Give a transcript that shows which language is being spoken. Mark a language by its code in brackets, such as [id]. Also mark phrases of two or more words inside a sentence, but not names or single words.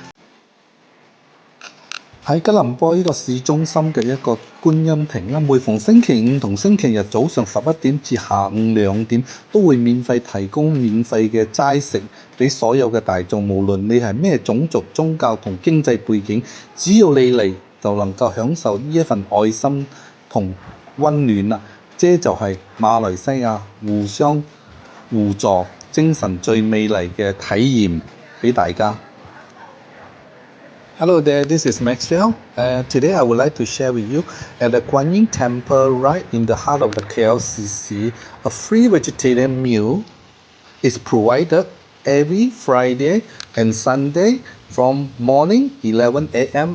[yue] 喺吉隆坡呢個市中心嘅一個觀音亭啦，每逢星期五同星期日早上11點至下午2點，都會免費提供免費嘅齋食俾所有嘅大眾，無論你係咩種族、宗教同經濟背景，只要你嚟就能夠享受呢一份愛心同温暖啦。這就係馬來西亞互相互助精神最美麗嘅體驗俾大家。 [en] Hello there, this is Maxwell. Today I would like to share with you at the Guan Yin Temple right in the heart of the KLCC, a free vegetarian meal is provided every Friday and Sunday from morning 11 a.m.